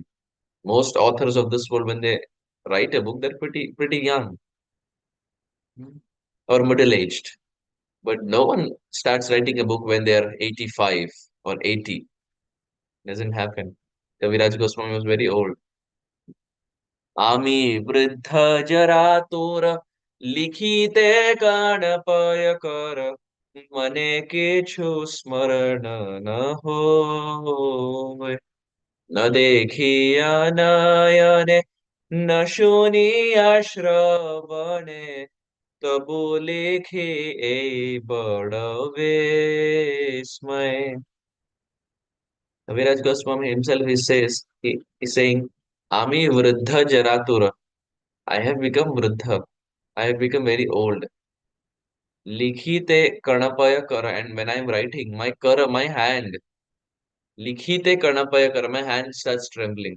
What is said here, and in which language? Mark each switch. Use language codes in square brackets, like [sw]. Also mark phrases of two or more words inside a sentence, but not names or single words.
[en] Most authors of this world, when they write a book, they're pretty young or middle aged. But no one starts writing a book when they're 85 or 80. Doesn't happen. Kaviraj Goswami was very old. [bn] আমি বৃদ্ধ জরাতুর লিখিতে কাঁপয়ে কর মনে কিছু স্মরণ না হয় না দেখিয়া নয়নে না শুনিয়া শ্রবণে তবু লেখে এ বড় বিস্ময়. [en] Kaviraj Goswami himself is saying, [bn] আমি বৃদ্ধ জরাতুর. [en] I have become Vruddha. I have become very old. [bn] লিখিতে কাঁপয়ে কর. [en] And when I am writing, my Kara, my hand, [bn] লিখিতে কাঁপয়ে কর, [en] my hand starts trembling.